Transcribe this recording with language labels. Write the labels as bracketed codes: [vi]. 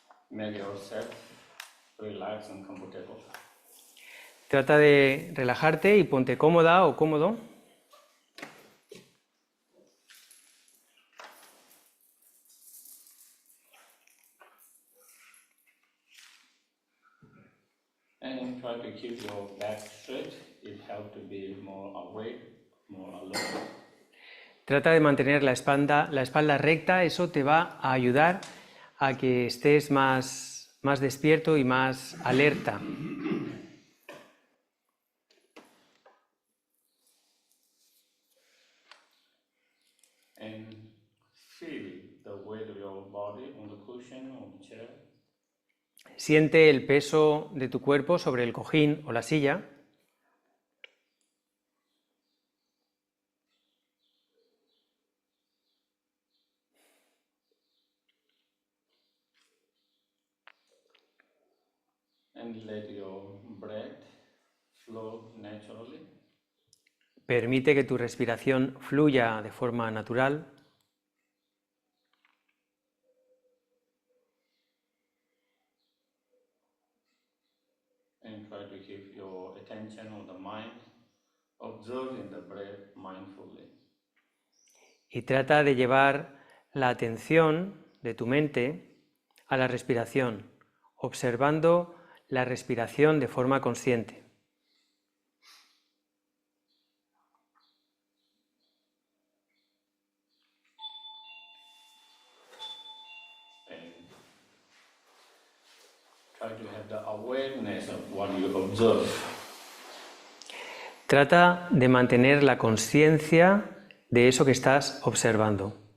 [en] make yourself relaxed and comfortable. [es] Trata de relajarte y ponte cómoda o cómodo. [en] And try to keep your back straight. It helps to be more awake, more alert. [es] Trata de mantener la espalda recta, eso te va a ayudar a que estés más despierto y más alerta. [en] And feel the weight of your body on the cushion or the chair. [es] Siente el peso de tu cuerpo sobre el cojín o la silla. [en] And let your breath flow naturally. [es] Permite que tu respiración fluya de forma natural. [en] And try to keep your attention on the mind, observing the breath mindfully. [es] Y trata de llevar la atención de tu mente a la respiración, observando la respiración de forma consciente. [en] And try to have the awareness of what you observe. [es] Trata de mantener la conciencia de eso que estás observando.